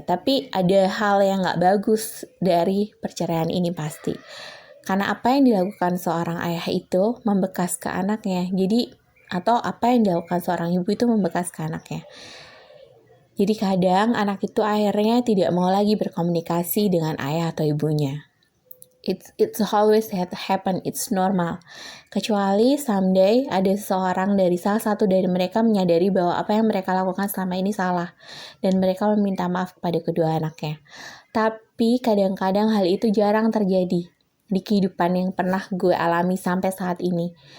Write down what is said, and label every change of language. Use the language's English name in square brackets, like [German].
[Indonesian] Tapi ada hal yang gak bagus dari perceraian ini pasti. Karena apa yang dilakukan seorang ayah itu membekas ke anaknya. Jadi atau apa yang dilakukan seorang ibu itu membekas ke anaknya. Jadi kadang anak itu akhirnya tidak mau lagi berkomunikasi dengan ayah atau ibunya. [English] It's always happen, it's normal. [Indonesian] Kecuali someday ada seseorang dari salah satu dari mereka menyadari bahwa apa yang mereka lakukan selama ini salah, dan mereka meminta maaf kepada kedua anaknya. Tapi kadang-kadang hal itu jarang terjadi di kehidupan yang pernah gue alami sampai saat ini.